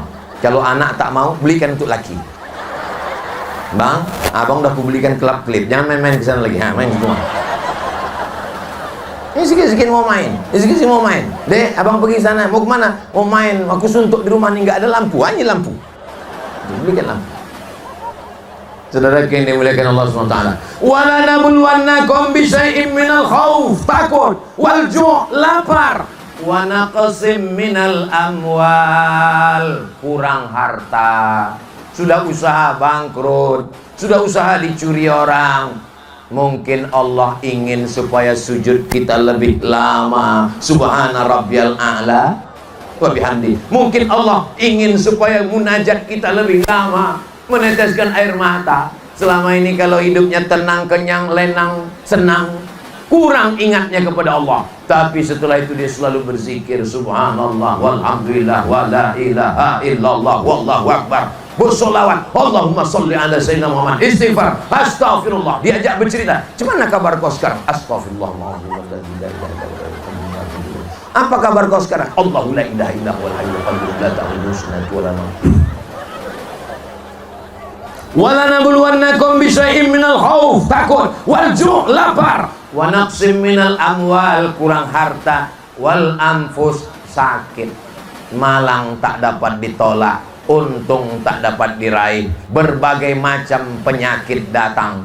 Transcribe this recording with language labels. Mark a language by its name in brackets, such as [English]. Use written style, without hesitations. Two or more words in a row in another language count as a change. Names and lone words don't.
[Indonesian] Kalau anak tak mau, belikan untuk laki. Bang, abang udah kubelikan kelap klip, jangan main-main kesana lagi. Main semua. Ini sikit-sikit mau main, sikit-sikit mau main. Dek, abang pergi sana, mau kemana? Mau main, aku suntuk di rumah nih, nggak ada lampu, hanya lampu. Belikan lampu. Saudara yang dimuliakan Allah SWT, [Arabic] ولنبلونكم بشيء من الخوف, takut, والجوع', lapar, ونقص من الأموال, [Indonesian] kurang harta. Sudah usaha bangkrut, sudah usaha dicuri orang. Mungkin Allah ingin supaya sujud kita lebih lama. [Arabic] سبحان ربي الأعلى وبحمده. [Indonesian] Mungkin Allah ingin supaya munajat kita lebih lama, meneteskan air mata. Selama ini kalau hidupnya tenang, kenyang, lenang, senang, kurang ingatnya kepada Allah. Tapi setelah itu dia selalu berzikir, [Arabic] سبحان الله والحمد لله ولا إله إلا الله والله أكبر, bersolawat, اللهم صل على سيدنا محمد, استغفار أستغفر الله. [Indonesian] Diajak bercerita, gimana kabar kau sekarang? Astaghfirullah. Apa kabar kau sekarang? [Arabic] الله لا إله إلا هو الحي القيوم لا تأخذه سنة ولا نوم. ولنبلونكم بشيء من الخوف, [Indonesian] takut, [Arabic] والجوع', [Indonesian] lapar, [Arabic] ونقص من الأموال, [Indonesian] kurang harta, [Arabic] والأنفس, [Indonesian] sakit, malang tak dapat ditolak, untung tak dapat diraih, berbagai macam penyakit datang.